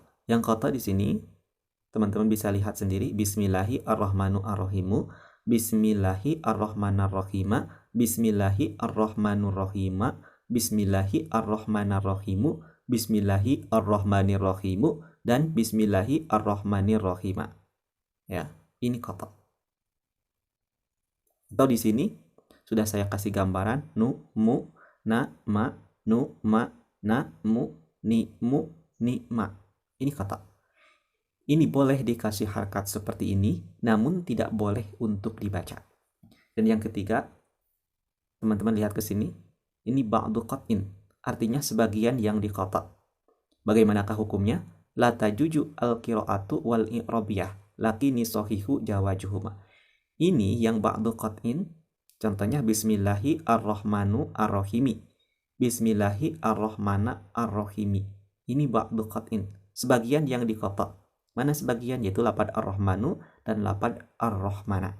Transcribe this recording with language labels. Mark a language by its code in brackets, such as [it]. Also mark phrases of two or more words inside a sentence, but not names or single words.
[id] Yang qata' di sini teman-teman bisa lihat sendiri, Bismillahirrahmanirrahim, Bismillahirrahmanirrahim, Bismillahirrahmanirrahim, Bismillahirrahmanirrahim, Bismillahirrahmanirrahim, dan Bismillahirrahmanirrahim. Ya, ini qata'. Atau di sini sudah saya kasih gambaran, nu, mu, na, ma, nu, ma, na, mu, ni, ma. Ini qata'. Ini boleh dikasih harkat seperti ini, namun tidak boleh untuk dibaca. Dan yang ketiga, teman-teman lihat ke sini, ini [ar] بعض قطع, [id] artinya sebagian yang diqata'. Bagaimanakah hukumnya? [ar] لا تجوز القراءة والإعرابية لكن صحيح جوازهما. [id] Ini yang [ar] بعض قطع, [id] contohnya Bismillahirrahmanirrahim. Bismillahirrahmanirrahim. Ini [ar] بعض قطع, [id] sebagian yang diqata'. Mana sebagian? Yaitu lapad ar-Rahmanu dan lapad ar-Rahmana.